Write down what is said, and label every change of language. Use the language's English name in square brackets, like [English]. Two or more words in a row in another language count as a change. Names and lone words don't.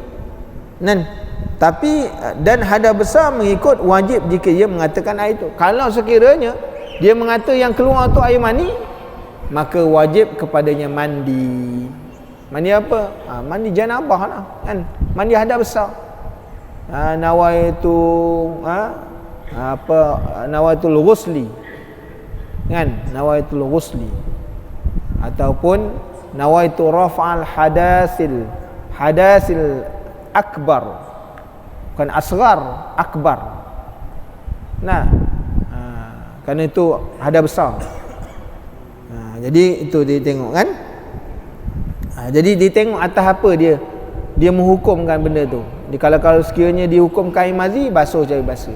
[Malay] Tapi dan hadas besar mengikut wajib jika ia mengatakan air itu. Kalau sekiranya dia mengata yang keluar tu air mani, maka wajib kepadanya mandi. Mandi apa? Mandi janabah lah, kan? Mandi hadas besar. [Arabic] نويت نويت الغسل, kan? نويت الغسل, ataupun نويت رفع الحدث الأكبر, [Malay] bukan asghar, akbar. Kerana itu hadas besar. Jadi itu dia tengok, kan? Jadi dia tengok atas apa dia menghukumkan benda tu. Kalau sekiranya dihukumkan air mazi, basuh cari basuh.